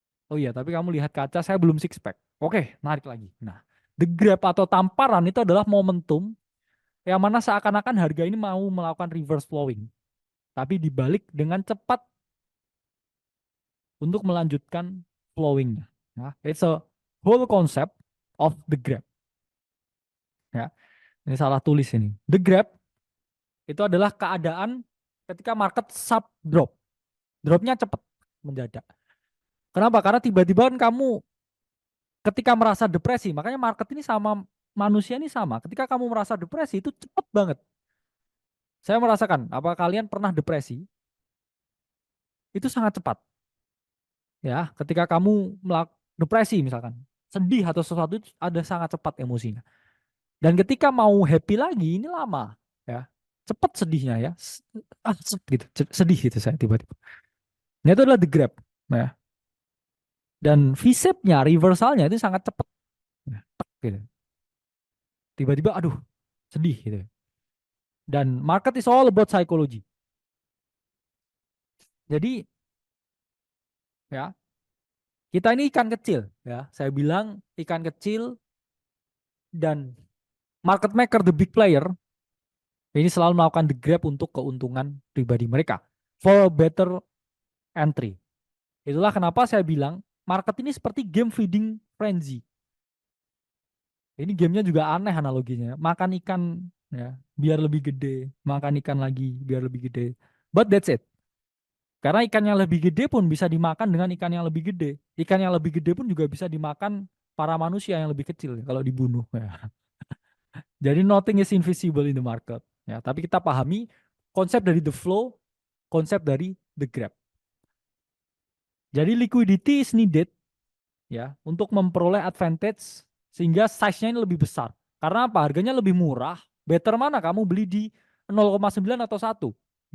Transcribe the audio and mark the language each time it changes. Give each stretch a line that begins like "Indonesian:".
Indonesian: Oh iya, tapi kamu lihat kaca, saya belum six pack. Oke, narik lagi. Nah, the grab atau tamparan itu adalah momentum yang mana seakan-akan harga ini mau melakukan reverse flowing. Tapi dibalik dengan cepat untuk melanjutkan flowingnya.
English: Nah, it's a whole concept of the grab.
Indonesian: Ya, ini salah tulis ini. The grab itu adalah keadaan ketika market sub drop. Dropnya cepat, mendadak. Kenapa? Karena tiba-tiba kan kamu ketika merasa depresi, makanya market ini sama manusia ini sama. Ketika kamu merasa depresi itu cepat banget. Saya merasakan, apa kalian pernah depresi? Itu sangat cepat. Ya, ketika kamu depresi misalkan, sedih atau sesuatu itu ada sangat cepat emosinya. Dan ketika mau happy lagi ini lama, ya. Cepat sedihnya ya. Gitu, sedih gitu saya tiba-tiba. Nah, itu adalah the grab. Nah, dan V-shape-nya, reversalnya itu sangat cepat. Nah, gitu. Tiba-tiba aduh, sedih gitu.
English: Dan market is all about psychology.
Indonesian: Jadi ya, kita ini ikan kecil ya. Saya bilang ikan kecil dan market maker the big player ini selalu melakukan the grab untuk keuntungan pribadi mereka
English: for better entry.
Indonesian: Itulah kenapa saya bilang market ini seperti game feeding frenzy. Ini gamenya juga aneh analoginya. Makan ikan ya biar lebih gede, makan ikan lagi biar lebih gede.
English: But that's it.
Indonesian: Karena ikan yang lebih gede pun bisa dimakan dengan ikan yang lebih gede. Ikan yang lebih gede pun juga bisa dimakan para manusia yang lebih kecil kalau dibunuh. Ya.
English: Jadi nothing is invisible in the market.
Indonesian: Ya, tapi kita pahami konsep dari the flow, konsep dari the grab. Jadi
English: liquidity is needed
Indonesian: ya untuk memperoleh advantage sehingga size-nya ini lebih besar. Karena apa? Harganya lebih murah. Better mana kamu beli di 0,9 atau 1?